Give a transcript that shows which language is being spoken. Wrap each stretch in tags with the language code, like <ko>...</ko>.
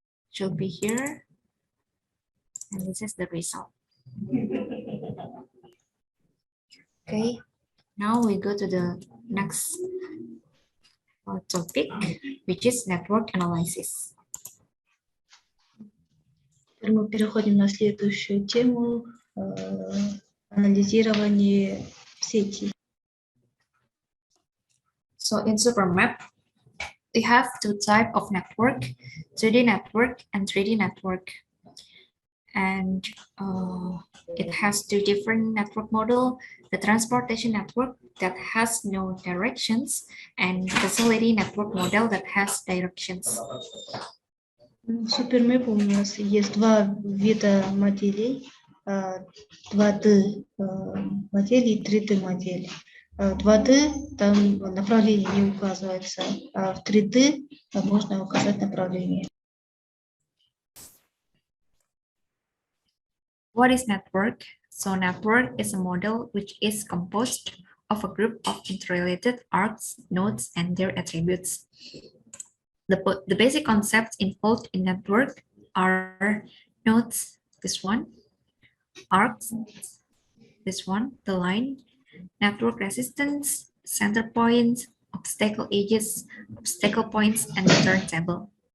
<en>Should be here, and this is the result. Okay, now we go to the next topic, which is network analysis.</en> <ru>Теперь мы переходим на следующую тему анализирование сети.</ru> <en>So in SuperMap, we have two types of network, 2D network and 3D network. And it has two different network model, the transportation network that has no directions and facility network model that has directions.</en> <ru>В SuperMap у нас есть два вида моделей, 2D модели и 3D модели. 2D там направление не указывается, а в 3D можно указать направление.</ru> <en>What is network? So network is a model which is composed of a group of interrelated arcs, nodes, and their attributes. The basic concepts involved in network are nodes, this one, arcs, this one, the line, network resistance, center points, obstacle edges, obstacle points, and the turntable.</en>